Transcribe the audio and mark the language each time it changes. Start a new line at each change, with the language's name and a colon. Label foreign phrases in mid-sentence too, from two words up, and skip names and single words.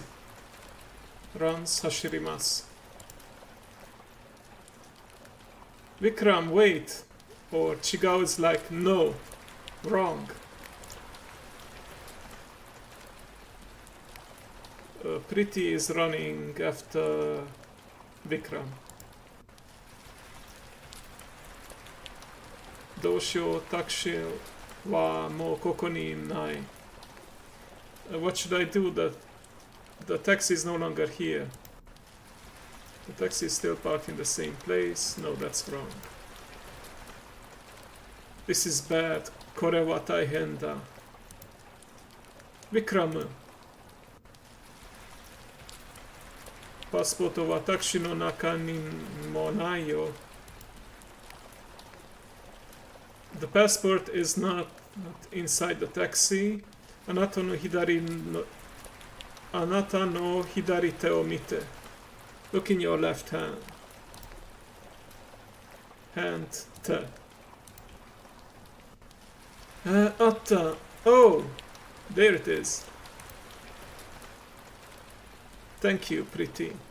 English: Runs hashirimasu. Vikram, wait! Or Chigao is like, no, wrong. Priti is running after Vikram.
Japanese: どうしよう タクシーは もう ここに ない.
English: What should I do? The taxi is no longer here. The taxi is still parked in the same place. No, that's wrong. This is bad.
Japanese: これは 大変だ. Vikram. パスポートは タクシーの 中にも ないよ.
English: The passport is not inside the taxi.
Japanese: あなたの 左手を 見て.
English: Look in your left hand. Hand te.
Japanese: あった.
English: Oh, there it is. Thank you, Priti.